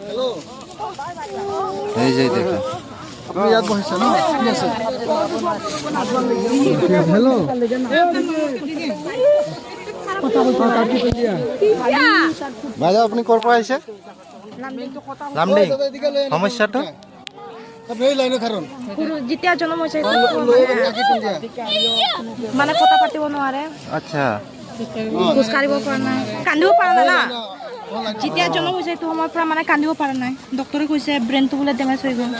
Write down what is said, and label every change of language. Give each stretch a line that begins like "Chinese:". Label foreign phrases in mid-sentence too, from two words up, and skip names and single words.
Bangla: এই যে দেখুন হ্যালো ভাইয়া আপনি করপা আইছে লামডিং সমস্যাটা
Assamese: যেতিয়া জন্ম হৈছে মানে কথা পাতিব নোৱাৰে, আচ্ছা খোজ কাঢ়িব পৰা নাই, কান্দিব পৰা নাই না। যেতিয়া জন্ম হৈছে সেইটো সময়ৰ পৰা মানে কান্দিব পৰা নাই। ডক্টৰে কৈছে ব্ৰেইনটো বোলে ডেমেজ হৈ গ'ল।